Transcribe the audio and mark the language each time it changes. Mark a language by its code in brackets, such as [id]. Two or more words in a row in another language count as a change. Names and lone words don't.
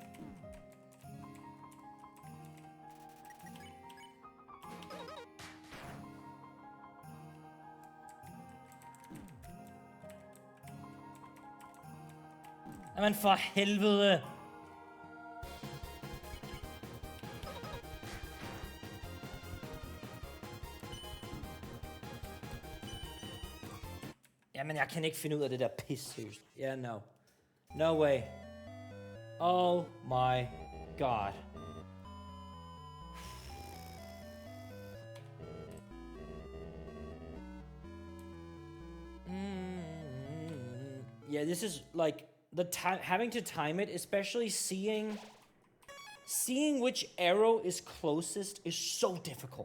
[da] Jamen for helvede. Jamen jeg kan ikke finde ud af det der pis, seriøst. [en] Yeah, no. No way. Oh my god. Yeah, this is like the time having to time it, especially seeing which arrow is closest is so difficult.